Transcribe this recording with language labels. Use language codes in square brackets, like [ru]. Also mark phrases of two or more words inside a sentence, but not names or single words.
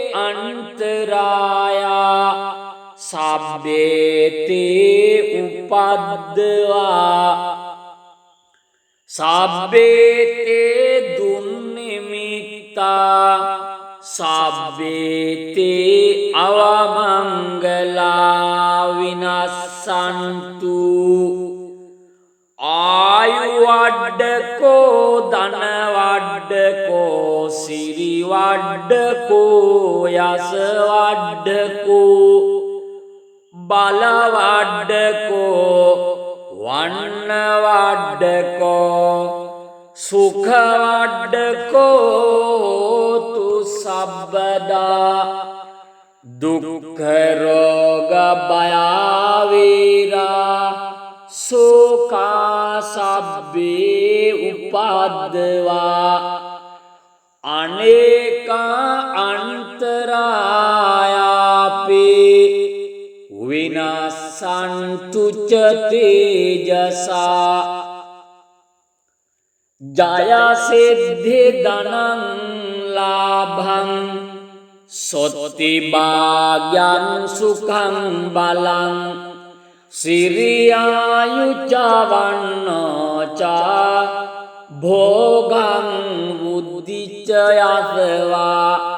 [pi] අන්තරායා සබ්බේ තේ උපද්දවා සබ්බේ තේ දුන්නිමිත්තා සබ්බේ තේ අවමංගලා විනස්සන්තු ආයු වඩ්ඩකෝ ධන වඩ්ඩකෝ සිරි වඩ්ඩකෝ යස වඩ්ඩකෝ බල වඩ්ඩකෝ වන්න වඩ්ඩකෝ සුඛ වඩ්ඩකෝතු සබ්බදා දුක්ඛ රෝග භයාවේරා සෝකා සබ්බේ උපද්දවා අනේකා අන්තරායාපේ විනාසන්තු ච තේජසා ජය සිද්ධි ධනං ලාභං සොත්ති භාග්‍යං සුඛං බලං සිරියායුච වන්නෝච භෝගං බුද්ධිච යසවා